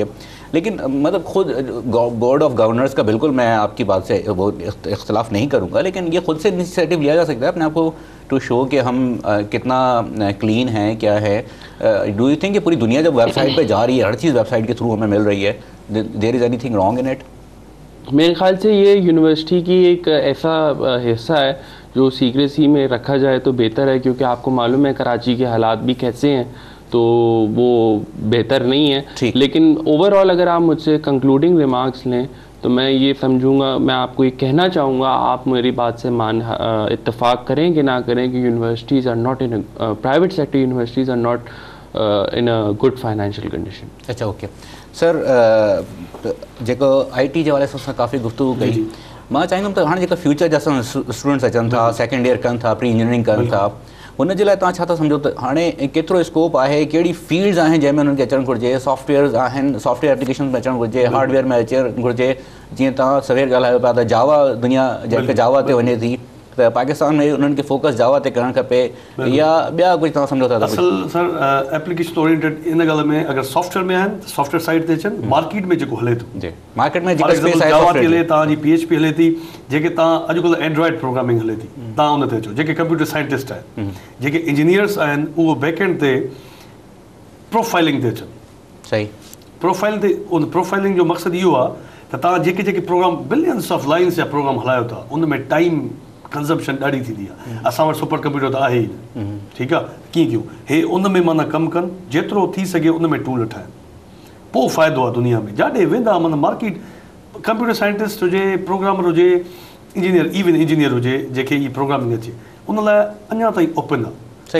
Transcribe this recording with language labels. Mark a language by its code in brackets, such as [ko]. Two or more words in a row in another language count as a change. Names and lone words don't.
[ur] لیکن مطلب خود [en] board of governors [ur] کا بالکل میں آپ کی بات سے وہ اختلاف نہیں کروں گا، لیکن یہ خود سے انیشیٹو لیا جا سکتا ہے اپنے آپ کو [en] to show [ur] کہ ہم کتنا کلین ہے، کیا ہے. [en] do you think [ur] کہ پوری دنیا جب ویب سائٹ پہ جا رہی ہے، ہر چیز ویب سائٹ کے تھرو ہمیں مل رہی ہے, [en] there is anything wrong in it? [ur] میرے خیال سے یہ یونیورسٹی کی ایک ایسا حصہ ہے جو سیکریسی میں رکھا جائے تو بہتر ہے، کیونکہ آپ کو معلوم ہے کراچی کے حالات بھی کیسے ہیں، تو وہ بہتر نہیں ہے. لیکن اوورآل اگر آپ مجھ سے [en] concluding remarks [ur] لیں تو میں یہ سمجھوں گا، میں آپ کو یہ کہنا چاہوں گا، آپ میری بات سے اتفاق کریں کہ نہ کریں کہ [en] universities are not in private sector universities are not in a good financial condition. [ur] اچھا، اوکے سر, [sd] जेको IT जे हवाले सां काफ़ी गुफ्तगू कई, मां चाहींदुमि त हाणे जेका फ्यूचर जा स्टूडेंट्स अचनि था, [en] second year [sd] कनि था, [en] pre engineering [sd] कनि था, हुन जे लाइ तव्हां छा था सम्झो त हाणे केतिरो स्कोप आहे, कहिड़ी फील्ड्स आहिनि जंहिंमें उन्हनि खे अचणु घुरिजे? सॉफ्टवेयर्स आहिनि, [en] software application [sd] में अचणु घुरिजे, हार्डवेयर में अचणु घुरिजे? जीअं तव्हां सवेर ॻाल्हायो पिया त जावा दुनिया जेके जावा ते वञे थी, त पाकिस्तान में उन्हनि खे फोकस जावा ते करणु खपे या ॿिया कुझु तव्हां सम्झो था? असल सर [en] application oriented [sd] इन ॻाल्हि में अगर सॉफ्टवेयर में आहिनि त [en] software side [sd] ते अचनि, मार्केट में जेको हले थो, जी मार्केट में जेका स्पेस आहे, जावा थी हले, तव्हांजी PHP हले थी, जेके तव्हां अॼुकल्ह [en] Android programming [sd] हले थी, तव्हां उन ते अचो। जेके [en] computer scientist [sd] आहिनि, जेके इंजीनियर्स आहिनि, उहो बैकएंड ते प्रोफाइलिंग ते अचनि। सही, प्रोफाइल ते उन प्रोफाइलिंग जो मक़सदु इहो आहे त तव्हां जेके प्रोग्राम [en] billions of lines [sd] जा प्रोग्राम हलायो था, उन में [en] time consumption [sd] ॾाढी थींदी आहे। असां वटि [en] super computer [sd] त आहे ई न, ठीकु आहे, कीअं कयूं हे उन में माना कमु कनि, जेतिरो थी सघे उन में टूल ठाहिनि, पोइ फ़ाइदो आहे दुनिया में। जाॾे वेंदा माना मार्केट, [en] computer scientist [sd] हुजे, प्रोग्रामर हुजे, इंजीनियर, [en] even engineer [sd] हुजे, जेके इहा प्रोग्रामिंग अचे, उन लाइ अञा ताईं ओपन आहे।